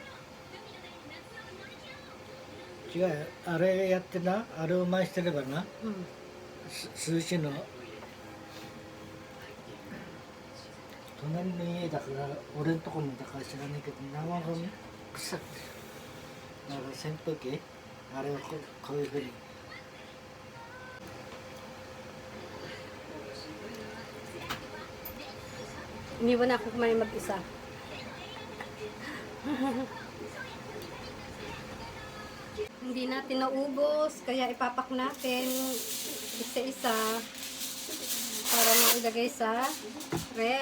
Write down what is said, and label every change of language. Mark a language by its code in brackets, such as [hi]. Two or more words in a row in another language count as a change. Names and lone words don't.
[ja] 違うよ、あれやってな、あれを回してればな、数字の隣の家だから俺んとこもだから知らないけど生ゴミ腐ってる。だから扇風機あれをこういうふうに [tl] iniwan na ako kumain mag-isa. Hindi natin naubos, kaya ipapak natin isa-isa para mailagay sa rep.